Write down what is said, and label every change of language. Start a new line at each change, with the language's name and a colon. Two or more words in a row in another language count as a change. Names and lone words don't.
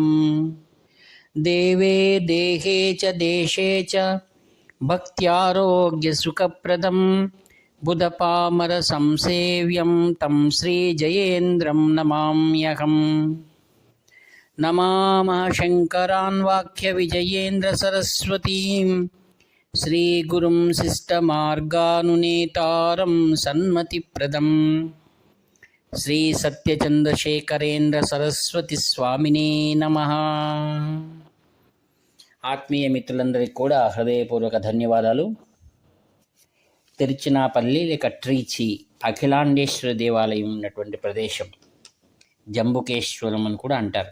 Sanskrit: देवे देहे च देशे च भक्त्यारोग्यसुखप्रदं बुधपामरसंसेव्यं तं श्रीजयेन्द्रं नमाम्यहम्। नमामः शङ्करान् वाक्यविजयेन्द्रसरस्वतीं श्रीगुरुं शिष्टमार्गानुनेतारं सन्मतिप्रदं శ్రీసత్యచంద్రశేఖరేంద్ర సరస్వతి నమః.
Telugu: ఆత్మీయ మిత్రులందరికీ కూడా హృదయపూర్వక ధన్యవాదాలు. తిరుచినాపల్లి లేక ట్రీచి అఖిలాండేశ్వర దేవాలయం ఉన్నటువంటి ప్రదేశం జంబుకేశ్వరం అని కూడా అంటారు.